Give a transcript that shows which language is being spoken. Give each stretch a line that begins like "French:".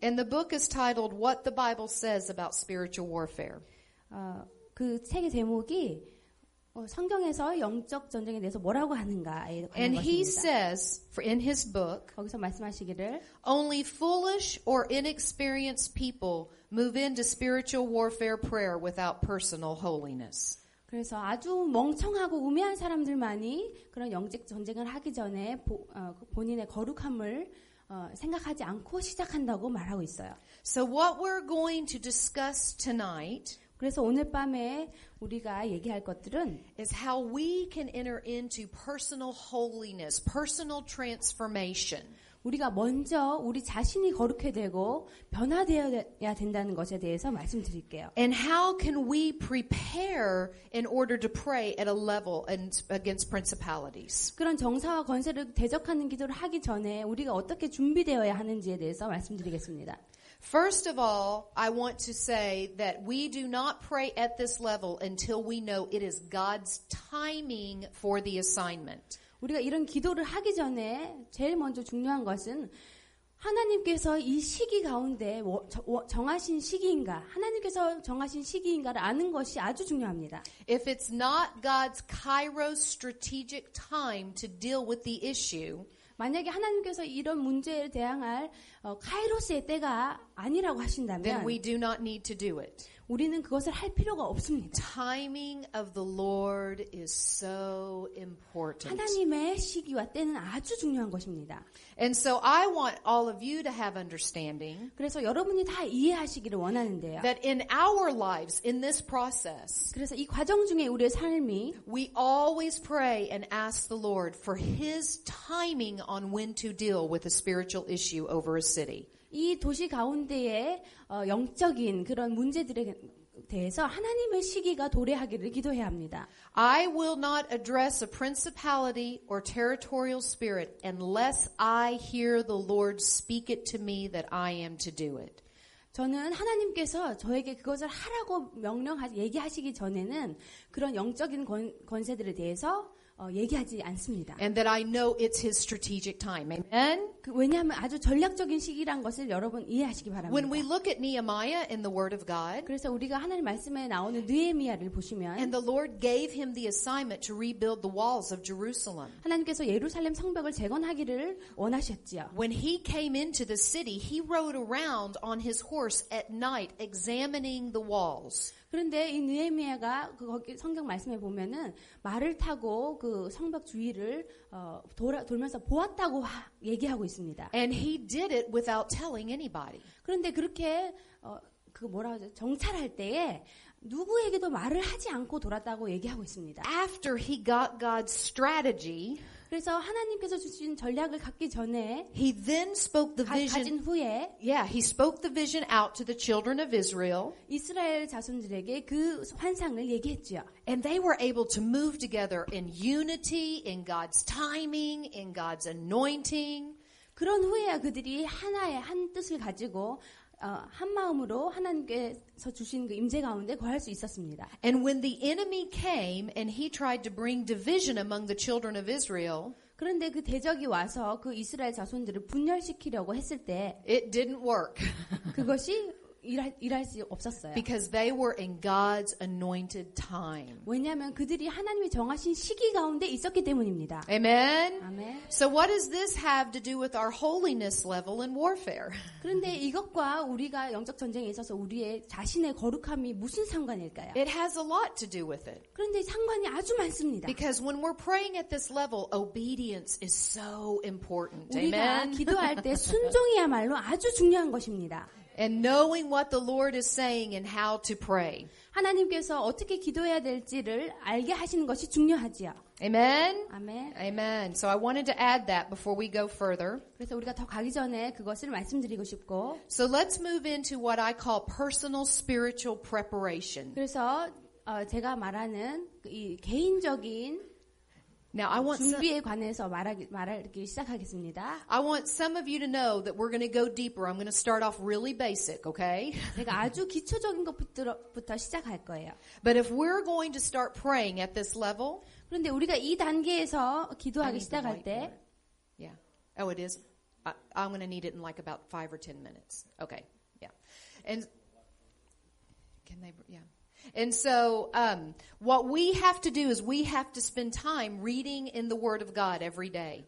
English: And the book is titled What the Bible Says About Spiritual Warfare.
Korean: 그 책의 제목이 성경에서 영적 전쟁에 대해서 뭐라고 하는가에 관한
English: And he
Korean: 것입니다.
English: says, in his book,
Korean: 거기서 말씀하시기를
English: only foolish or inexperienced people move into spiritual warfare prayer without personal holiness.
Korean: 그래서 아주 멍청하고 우매한 사람들만이 그런 영적 전쟁을 하기 전에 본인의 거룩함을 생각하지 않고 시작한다고 말하고 있어요.
English: So what we're going to discuss tonight
Korean: 그래서 오늘 밤에 우리가 얘기할 것들은
English: is how we can enter into personal holiness, personal transformation.
Korean: 우리가 먼저 우리 자신이 거룩해야 되고 변화되어야 된다는 것에 대해서 말씀드릴게요.
English: And how can we prepare in order to pray at a level against principalities?
Korean: 그런 정사와 권세를 대적하는 기도를 하기 전에 우리가 어떻게 준비되어야 하는지에 대해서 말씀드리겠습니다.
English: First of all, I want to say that we do not pray at this level until we know it is God's timing for the assignment.
Korean: 우리가 이런 기도를 하기 전에 제일 먼저 중요한 것은 하나님께서 이 시기 가운데 정하신 시기인가, 하나님께서 정하신 시기인가를 아는 것이 아주 중요합니다.
English: If it's not God's kairos strategic time to deal with the issue,
Korean: 만약에 하나님께서 이런 문제에 대항할 카이로스의 때가 아니라고 하신다면
English: then we do not need to do it.
Korean: 우리는 그것을 할 필요가 없습니다.
English: Timing of the Lord is so important.
Korean: 하나님의 시기와 때는 아주 중요한 것입니다.
English: And so I want all of you to have understanding
Korean: 그래서 여러분이 다 이해하시기를 원하는데요.
English: that in our lives, in this process,
Korean: 그래서 이 과정 중에 우리의 삶이
English: we always pray and ask the Lord for His timing on when to deal with a spiritual issue over a city.
Korean: 이 도시 가운데의 영적인 그런 문제들에 대해서 하나님의 시기가 도래하기를 기도해야 합니다.
English: I will not address a principality or territorial spirit unless I hear the Lord speak it to me that I am to do it.
Korean: 저는 하나님께서 저에게 그것을 하라고 얘기하시기 전에는 그런 영적인 권세들에 대해서 얘기하지 않습니다.
English: And that I know it's His strategic time. Amen?
Korean: 왜냐하면 아주 전략적인 시기란 것을 여러분 이해하시기 바랍니다.
English: When we look at Nehemiah in the Word of God,
Korean: 그래서 우리가 하나님 말씀에 나오는 느헤미야를 보시면
English: and the Lord gave him the assignment to rebuild the walls of Jerusalem.
Korean: 하나님께서 예루살렘 성벽을 재건하기를 원하셨지요.
English: When he came into the city, he rode around on his horse at night examining the walls.
Korean: 그런데 이 느헤미야가 거기 성경 말씀에 보면은 말을 타고 그 성벽 주위를 돌면서 보았다고 얘기하고 있습니다.
English: And he did it without telling anybody.
Korean: 그런데 그렇게 그 뭐라 하죠? 정찰할 때에 누구에게도 말을 하지 않고 돌았다고 얘기하고 있습니다.
English: After he got God's strategy,
Korean: 그래서 하나님께서 주신 전략을 갖기 전에
English: he then spoke the
Korean: 가진
English: vision.
Korean: 후에
English: He spoke the vision out to the children of Israel.
Korean: 이스라엘 자손들에게 그 환상을 얘기했지요.
English: And they were able to move together in unity, in God's timing, in God's anointing.
Korean: 그런 후에야 그들이 하나의 한 뜻을 가지고 한 마음으로 하나님께서 주신 그 임재 가운데 거할 수 있었습니다.
English: And when the enemy came and he tried to bring division among the children of Israel,
Korean: 그런데 그 대적이 와서 그 이스라엘 자손들을 분열시키려고 했을 때
English: it didn't work
Korean: 그것이 일할 수 없었어요.
English: because they were in God's anointed time.
Korean: 왜냐하면 그들이 하나님이 정하신 시기 가운데 있었기 때문입니다.
English: Amen?
Korean: 아멘.
English: So what does this have to do with our holiness level in warfare?
Korean: 그런데 이것과 우리가 영적 전쟁에 있어서 우리의 자신의 거룩함이 무슨 상관일까요?
English: It has a lot to do with it.
Korean: 그런데 상관이 아주 많습니다.
English: Because when we're praying at this level, obedience is so important.
Korean: 우리가
English: Amen?
Korean: 기도할 때 순종이야말로 아주 중요한 것입니다.
English: And knowing what the Lord is saying and how to pray.
Korean: 하나님께서 어떻게 기도해야 될지를 알게 하시는 것이 중요하지요.
English: Amen?
Korean: 아멘.
English: Amen. So I wanted to add that before we go further.
Korean: 그래서 우리가 더 가기 전에 그것을 말씀드리고 싶고
English: So let's move into what I call personal spiritual preparation.
Korean: 그래서 제가 말하는 이 개인적인
English: Now I want
Korean: 준비에 관해서 말하기 시작하겠습니다.
English: I want some of you to know that we're going to go deeper. I'm going to start off really basic, okay?
Korean: 제가 아주 기초적인 것부터 시작할 거예요.
English: But if we're going to start praying at this level,
Korean: 그런데 우리가 이 단계에서 기도하기 시작할 때
English: yeah. Oh, it is. I'm going to need it in like about 5 or 10 minutes. Okay. Yeah. And can they? Yeah. And so, what we have to do is we have to spend time reading in the Word of God every day.